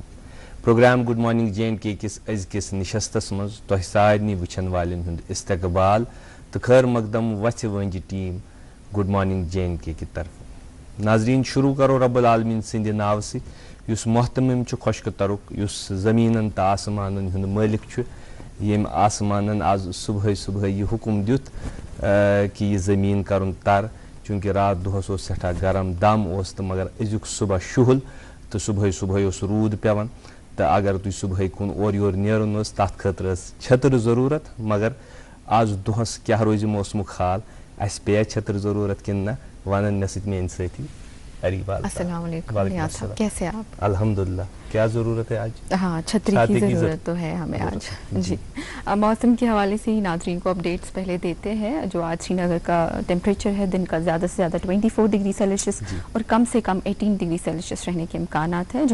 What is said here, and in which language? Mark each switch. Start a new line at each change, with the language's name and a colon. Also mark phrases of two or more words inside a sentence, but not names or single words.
Kashmiri: پروگرام گڈ مارننگ J&K کس أزکِس نشستس منٛز تۄہہِ سارنٕے وٕچھن والٮ۪ن ہُنٛد استقبال تہٕ خیر مقدم وَژھِ وٲنٛجہِ ٹیٖم گڈ مارننگ J&K کہِ طرفہٕ۔ ناظریٖن شروع کرو رب العالمیٖن سٕنٛدِ ناوٕ سۭتۍ یُس محتمم چھُ خۄشکہٕ ترُک، یُس زٔمیٖنن تہٕ آسمانن ہُنٛد مٲلِک چھُ، ییٚمۍ آسمانن آز صبحٲے صبحٲے یہِ حُکم دیُت کہِ یہِ زٔمیٖن کرُن تر، چوٗنٛکہِ راتھ دۄہس اوس سٮ۪ٹھاہ گرم دم اوس تہٕ مگر أزیُک صبح شُہُل تہٕ صبحٲے صبحٲے اوس روٗد پیٚوان تہٕ اگر تُہۍ صبحٲے کُن اورٕ یورٕ نیرُن اوس تتھ خٲطرٕ ٲس چھتٕر ضروٗرت، مگر آز دۄہس کیٛاہ روزِ موسمُک حال، اسہِ پیٚیا چھتٕر ضروٗرت کِنہٕ نہ، ونان مےٚ سۭتۍ میٲنۍ سٲتھی اریبا۔
Urdu: السلام علیکم، کیسے آپ؟ الحمدللہ۔ کیا ضرورت ہے آج؟ ہاں، چھتری کی ضرورت تو ہے ہمیں آج۔ جی، موسم کے حوالے سے ہی ناظرین کو اپڈیٹس پہلے دیتے ہیں۔ جو آج سری نگر کا ٹیمپریچر ہے دن کا زیادہ سے زیادہ 24 ڈگری سیلسیس اور کم سے کم 18 ڈگری سیلسیس رہنے کے امکانات ہیں۔